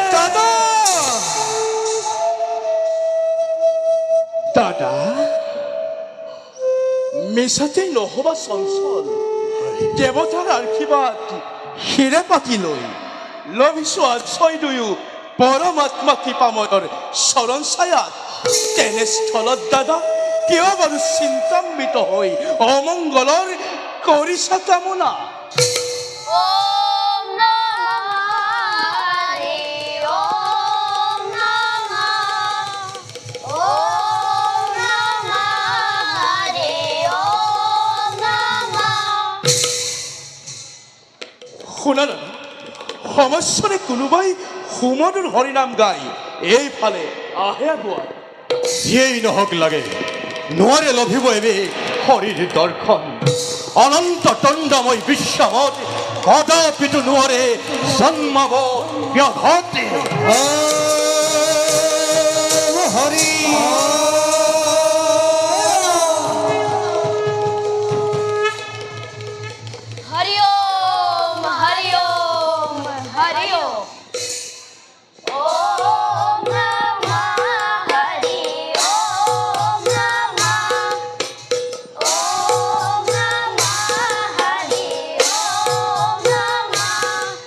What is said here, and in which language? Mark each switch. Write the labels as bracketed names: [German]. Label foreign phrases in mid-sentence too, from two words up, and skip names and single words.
[Assamese] দাদা দাদা মিছাতে নহবা চঞ্চল দেৱতাৰ আশীৰ্বাদ শিৰে পাতি লৈ লভিছো আশ্ৰয় দুয়ো পৰমাত্মা কৃপাময়ৰ চৰণ ছায়াত তেনেস্থলত দাদা কিয় বাৰু চিন্তান্বিত হৈ অমংগলৰ কৰিছা কামনা [Sanskrit] ॐ नमः हरे ॐ नमः ॐ नमः हरे ॐ नमः [Assamese] শুনা না সমস্যাৰে কোনোবাই সুমধুৰ হৰিনাম গাই এইফালে আহে বোৱা যিয়েই নহওক লাগে নোৱাৰে লভিব এবে হৰিৰ দৰ্শন অনন্ত দণ্ডময় বিশ্বমত কদাপিতো নোৱাৰে জন্মাব ব্যাঘাত হরি [Sanskrit] हरि ॐ हरि ॐ हरि ॐ ॐ नमः हरि ॐ नमः ॐ नमः हरि ॐ नमः